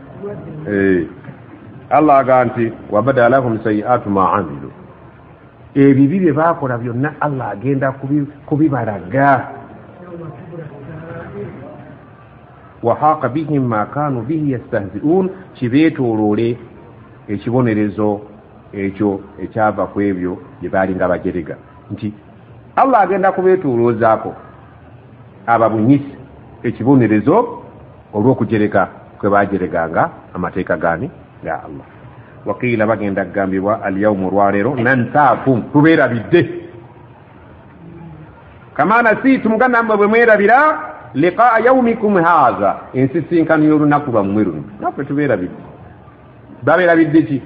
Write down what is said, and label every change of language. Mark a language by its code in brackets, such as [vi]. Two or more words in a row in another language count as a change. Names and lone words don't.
[ar] Allah [lg] aga nti [ar] وبدا لهم سيئات ما عملوا. [lg] Ebibi bye baakola byonna Allah agenda kubibalaga. [ar] وحاق بهم ما كانوا به يستهزئون. [lg] Kibeetooloole ekibonerezo ekyo ekyava ku ebyo bye baali nga bajerega nti Allah agenda kubeetooloozaako ababunyisi ekibonerezo olw'okujereka kwe bajereganga amateeka gani ya Allah. Wakiila bagenda kugambibwa alyawmu olwaleero nansaakum tubeerabidde [ar] كما نسيتم [lg] nga nammwe bwe mwerabira [ar] لقاء يومكم هذا [lg] ensisinkano y'olunaku lwammwe luno naffe tubeerabidde. Babeerabidde ki?